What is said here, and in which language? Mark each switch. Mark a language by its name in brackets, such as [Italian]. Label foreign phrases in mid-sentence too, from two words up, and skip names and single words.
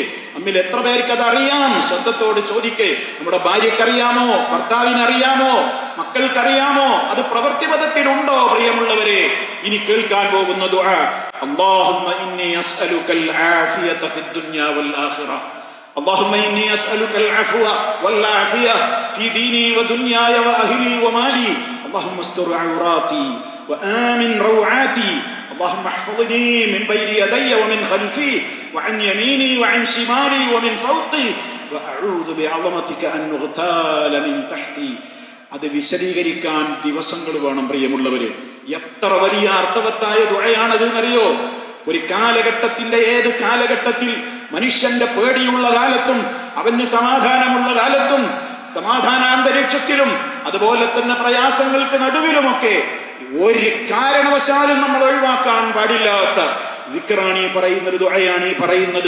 [Malayalam] നമ്മിൽ എത്ര പേർക്ക് അത് അറിയാം? സ്വന്തത്തോട് ചോദിക്ക്. നമ്മുടെ ഭാര്യക്കറിയാമോ? ഭർത്താവിനറിയാമോ? മക്കൾക്കറിയാമോ? അത് പ്രവൃത്തിപഥത്തിലുണ്ടോ? പ്രിയമുള്ളവരെ, ഇനി കേൾക്കാൻ പോകുന്ന ദുആ, [Arabic] اللهم إني أسألك العافية في الدنيا والآخرة. اللهم إني أسألك العفو والعافية في ديني ودنياي وأهلي ومالي. اللهم استر عوراتي وآمن روعاتي. اللهم احفظني من بين يدي ومن خلفي وعن يميني وعن شمالي ومن فوقي وأعوذ بعظمتك أن أغتال من تحتي. [Malayalam] അത് വിശദീകരിക്കാൻ ദിവസങ്ങൾ വേണം പ്രിയമുള്ളവരെ. എത്ര വലിയ അർത്ഥവത്തായ ദുആയാണത് എന്നറിയോ? ഒരു കാലഘട്ടത്തിന്റെ ഏത് കാലഘട്ടത്തിൽ മനുഷ്യന്റെ പേടിയുള്ള കാലത്തും അവന് സമാധാനമുള്ള കാലത്തും സമാധാനാന്തരീക്ഷത്തിലും അതുപോലെ തന്നെ പ്രയാസങ്ങൾക്ക് നടുവിലുമൊക്കെ ഒരു കാരണവശാലും നമ്മൾ ഒഴിവാക്കാൻ പാടില്ലാത്ത ദിക്റാണ് ഈ പറയുന്നത്, ദുആയാണ് ഈ പറയുന്നത്.